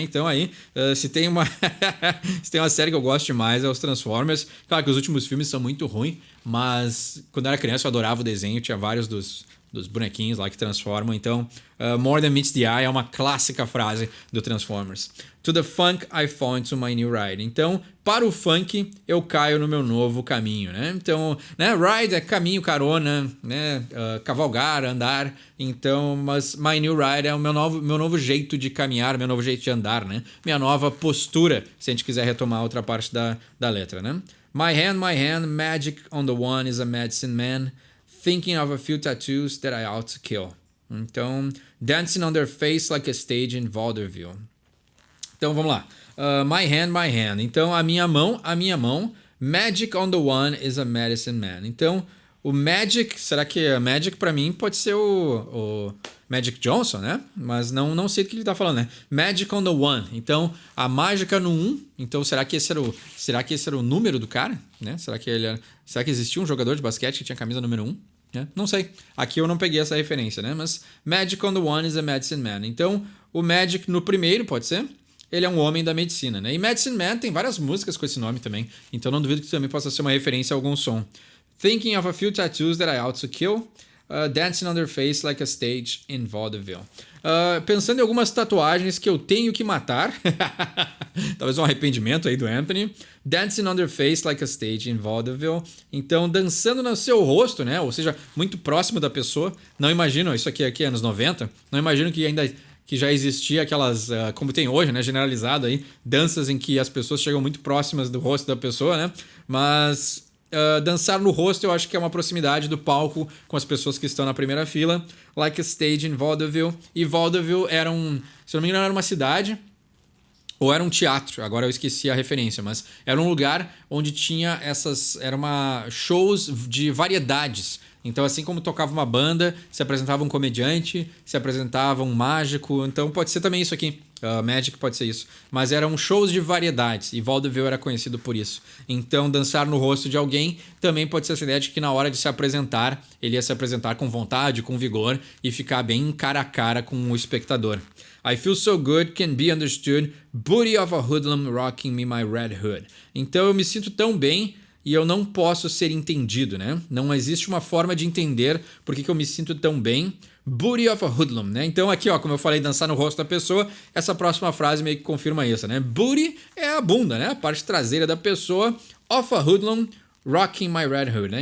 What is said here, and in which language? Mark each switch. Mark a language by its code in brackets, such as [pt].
[pt] Então aí, se tem uma série que eu gosto demais é os Transformers. Claro que os últimos filmes são muito ruins, mas quando eu era criança eu adorava o desenho, tinha vários dos bonequinhos lá que transformam. Então, [en] more than meets the eye [pt] é uma clássica frase do Transformers. [en] To the funk I fall into my new ride. [pt] Então, para o funk eu caio no meu novo caminho, né? Então, né, ride é caminho, carona, né? Cavalgar, andar. Então, mas my new ride é o meu novo jeito de caminhar, meu novo jeito de andar, né? Minha nova postura, se a gente quiser retomar outra parte da letra, né? [en] My hand, magic on the one is a medicine man. Thinking of a few tattoos that I ought to kill. Então, dancing on their face like a stage in vaudeville. [pt] Então, vamos lá. My hand. Então, a minha mão. [en] Magic on the one is a medicine man. [pt] Então, O Magic, será que Magic pra mim pode ser o Magic Johnson, né? Mas não sei do que ele tá falando, né? [en] Magic on the One. [pt] Então, a mágica no 1. Então, será que esse era o número do cara? Né? Será que existia um jogador de basquete que tinha camisa número 1? Né? Não sei. Aqui eu não peguei essa referência, né? [en] Mas Magic on the One is a Medicine Man. [pt] Então, o Magic no primeiro, pode ser? Ele é um homem da medicina, né? E Medicine Man tem várias músicas com esse nome também. Então, não duvido que também possa ser uma referência a algum som. [en] Thinking of a few tattoos that I ought to kill. Dancing on their face like a stage in vaudeville. [pt] Pensando em algumas tatuagens que eu tenho que matar. Talvez um arrependimento aí do Anthony. [en] Dancing on their face like a stage in vaudeville. [pt] Então, dançando no seu rosto, né? Ou seja, muito próximo da pessoa. Não imagino, isso aqui é anos 90. Não imagino que já existia aquelas, como tem hoje, né? Generalizado aí. Danças em que as pessoas chegam muito próximas do rosto da pessoa, né? Mas... dançar no rosto eu acho que é uma proximidade do palco com as pessoas que estão na primeira fila. [en] Like a stage in vaudeville. [pt] E vaudeville era se não me engano, era uma cidade ou era um teatro, agora eu esqueci a referência, mas era um lugar onde tinha shows de variedades. Então, assim como tocava uma banda, se apresentava um comediante, se apresentava um mágico. Então, pode ser também isso aqui. Magic pode ser isso. Mas eram shows de variedades e vaudeville era conhecido por isso. Então, dançar no rosto de alguém também pode ser essa ideia de que na hora de se apresentar, ele ia se apresentar com vontade, com vigor e ficar bem cara a cara com o espectador. [en] I feel so good, can be understood, booty of a hoodlum rocking me my red hood. [pt] Então, eu me sinto tão bem... E eu não posso ser entendido, né? Não existe uma forma de entender por que eu me sinto tão bem. [en] Booty of a hoodlum, [pt] né? Então aqui, ó, como eu falei, dançar no rosto da pessoa, essa próxima frase meio que confirma isso, né? Booty é a bunda, né? A parte traseira da pessoa. [en] Of a hoodlum, rocking my red hood, [pt] né?